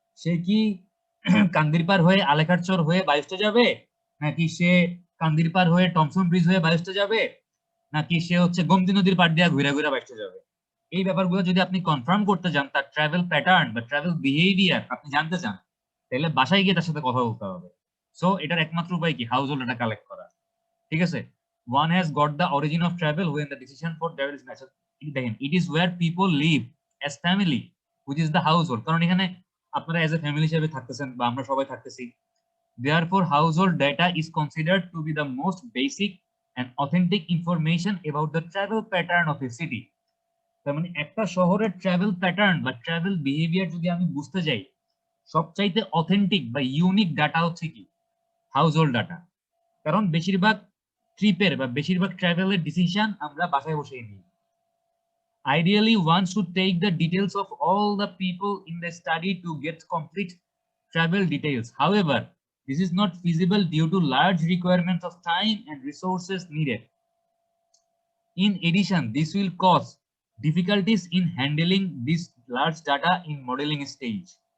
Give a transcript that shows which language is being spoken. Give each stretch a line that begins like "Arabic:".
Bangla: সে কি কান্দিরপার হয়ে আলেখারচর হয়ে বাইস্টে যাবে, নাকি সে কান্দিরপার হয়ে টমসন ব্রিজ হয়ে বাইস্টে যাবে, নাকি সে হচ্ছে গোমতী নদীর পাড় দিয়ে ঘুরে ঘুরে বাইস্টে যাবে? এই ব্যাপারগুলো যদি আপনি কনফার্ম করতে চান, তার ট্রাভেল প্যাটার্ন বা ট্রাভেল বিহেভিয়ার আপনি জানতে চান, তাহলে বাসায় গিয়ে তার সাথে কথা বলতে হবে। সো এটার একমাত্র উপায় কি? হাউস হোল্ড ডাটা কালেক্ট করা, ঠিক আছে?
English: One has got the origin of travel when the decision for travel is made. দেখেন it is where people live as family which is the household,
Bangla: কারণ এখানে আপনারা এজ এ ফ্যামিলি হিসেবে থাকতেছেন বা আমরা সবাই থাকতেছি।
English: Therefore, household data is considered to be the most basic and authentic information about the travel pattern of a city.
Bangla: তার মানে একটা শহরের ট্রাভেল প্যাটার্ন বা ট্রাভেল বিহেভিয়ার যদি আমি বুঝতে যাই, সবচাইতে অথেন্টিক বা ইউনিক ডাটা হচ্ছে কি? Household data. কারণ বেশিরভাগ ট্রিপের বা বেশিরভাগ ট্রাভেলের ডিসিশন আমরা বাসায় বসেই নিই।
English: Ideally, one should take the details of all the people in the study to get complete travel details. However, this is not feasible due to large requirements of time and resources needed. In addition, this will cause difficulties in handling this large data in modeling stage.